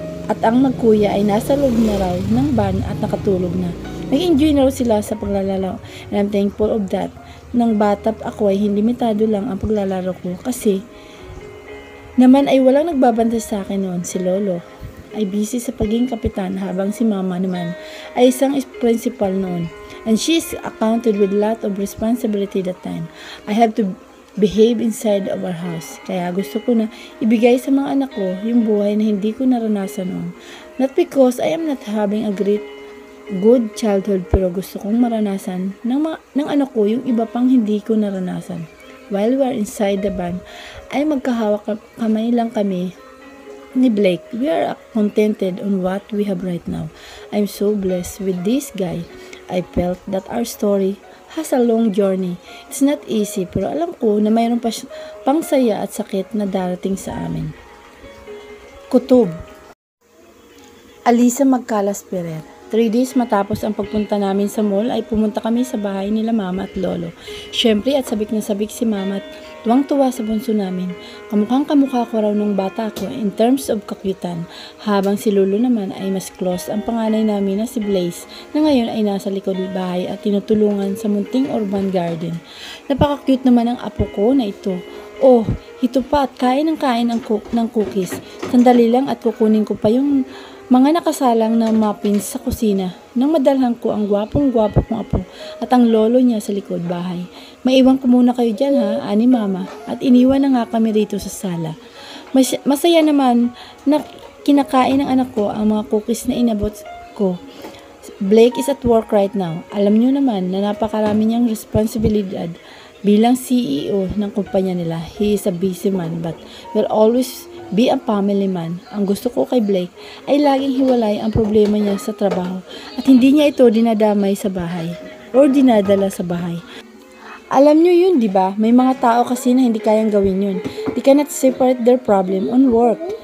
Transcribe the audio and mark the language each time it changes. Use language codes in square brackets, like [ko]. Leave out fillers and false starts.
[tl] At ang magkuya ay nasa loob na raw ng van at nakatulog na. Nag-enjoy na raw sila sa paglalaro. [en] And I'm thankful of that. [tl] ng bata ako ay limitado lang ang paglalaro ko kasi naman ay walang nagbabantay sa akin noon. Si Lolo ay busy sa pagiging kapitan habang si Mama naman ay isang principal noon. [en] And she is accounted with a lot of responsibility that time. I have to behave inside of our house. [tl] Kaya gusto ko na ibigay sa mga anak ko yung buhay na hindi ko naranasan noon. [en] Not because I am not having a good childhood, [tl] pero gusto kong maranasan ng anak ko yung iba pang hindi ko naranasan. [en] While we are inside the van, [tl] ay magkahawak kamay lang kami ni Blake. [en] We are contented on what we have right now. I'm so blessed with this guy. I felt that our story has a long journey. It's not easy, [tl] pero alam ko na mayroon pa pang saya at sakit na darating sa amin. Kutob. Alisa Magcalas Ferrer. 3 days matapos ang pagpunta namin sa mall ay pumunta kami sa bahay nila Mama at Lolo. Syempre at sabik na sabik si Mama at tuwang-tuwa sa bunso namin. Kamukhang kamukha ko raw nung bata ko [en] in terms of [tl] kakyutan, habang si Lolo naman ay mas close ang panganay namin na si Blaze na ngayon ay nasa likod bahay at tinutulungan sa munting urban garden. Napaka-cute naman ang apo ko na ito. Oh, ito pa at kain ng cookies. Sandali lang at kukunin ko pa yung mga nakasalang na muffins sa kusina nang madalhan ko ang gwapong-gwapo kong apo at ang lolo niya sa likod bahay. Maiwan ko muna kayo dyan ha, ani Mama, at iniwan na nga kami rito sa sala. Masaya naman na kinakain ng anak ko ang mga cookies na inabot ko. [en] Blake is at work right now. [tl] Alam niyo naman na napakarami niyang responsibilidad bilang CEO ng kumpanya nila. [en] He is a busy man but will always be a family man. [tl] Ang gusto ko kay Blake ay laging hiwalay ang problema niya sa trabaho at hindi niya ito dinadamay sa bahay or dinadala sa bahay. Alam niyo yun, di ba? May mga tao kasi na hindi kayang gawin yun. [en] They cannot separate their problem on work.